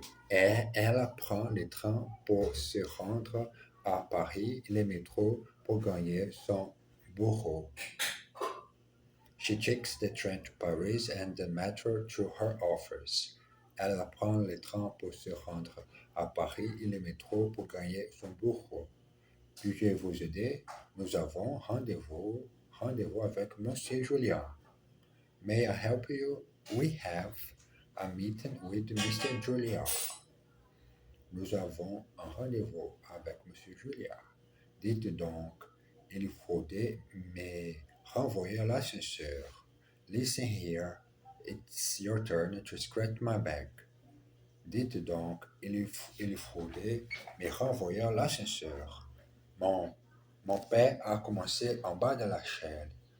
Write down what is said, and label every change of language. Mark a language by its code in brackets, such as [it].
[fr] Et elle prend le train pour se rendre à Paris et le métro pour gagner son bureau. [en] She takes the train to Paris and the metro to her office. [fr] Elle prend le train pour se rendre à Paris et le métro pour gagner son bureau. Puis-je vous aider? Nous avons rendez-vous avec Monsieur Julien. [en] May I help you? We have a meeting with Mr. Julien. [fr] Nous avons un rendez-vous avec Monsieur Julien. Dites donc, il faudrait me renvoyer à l'ascenseur. [en] Listen here, it's your turn to scratch my back. [fr] Dites donc, il faudrait me renvoyer à l'ascenseur. Mon père a commencé en bas de la chaîne.